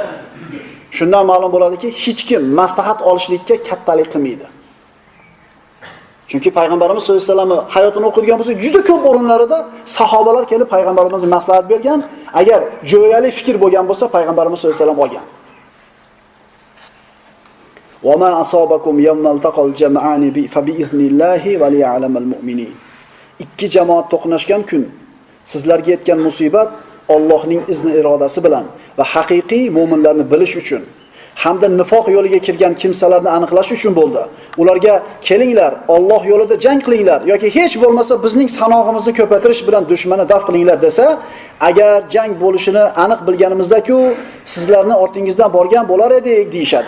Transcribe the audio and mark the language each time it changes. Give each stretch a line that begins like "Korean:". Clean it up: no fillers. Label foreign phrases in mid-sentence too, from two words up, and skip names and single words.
Uzbek: Shundan ma'lum bo'ladiki, hech kim maslahat olishlikka kattalik qilmaydi. Chunki payg'ambarimiz
Arabic: صلى الله عليه وسلم
Uzbek: hayotini o'qigan bo'lsa, juda ko'p o'rinlarida sahobalar kelib payg'ambarimizga maslahat bergan, agar jo'yali fikr bo'lgan bo'lsa, payg'ambarimiz
Arabic: صلى الله عليه وسلم
Uzbek: olgan.
Arabic: وما أصابكم يوم التقى الجمعان فبإذن الله وليعلم المؤمنين.
Uzbek: Ikki jamoat to'qnashgan kun sizlarga yetgan musibat Allohning izni irodasi bilan va haqiqiy mu'minlarni bilish uchun hamda nifoq yo'liga kirgan kimsalarni aniqlash uchun bo'ldi. Ularga kelinglar, Alloh yo'lida jang qilinglar yoki hech bo'lmasa bizning sanog'imizni ko'paytirish bilan dushmanni daf qilinglar desa, agar jang bo'lishini aniq bilganimizda-ku, sizlarni ortingizdan borgan bo'lar edik deyshadi.